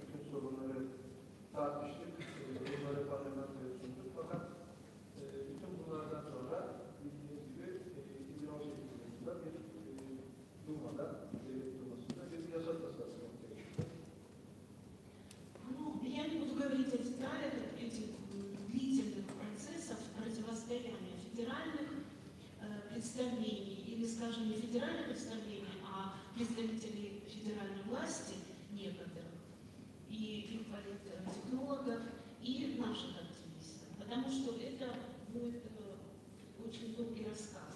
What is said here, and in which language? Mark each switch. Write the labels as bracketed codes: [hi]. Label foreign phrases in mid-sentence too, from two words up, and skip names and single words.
[tr] sorunları tartıştık. Bunları parlamentoya sunduk. Fakat bütün bunlardan sonra bildiğiniz gibi 2018 yılında bir Duma'da, devlet Duma'sında bir yasa tasarısı ortaya çıktı. [ru] Ну, я не буду говорить о деталях этих длительных процессов противостояния федеральных представлений или, скажем, не федеральных представлений, а представителей федеральной власти некоторых, и их политтехнологов, и наших активистов, потому что это будет очень долгий рассказ.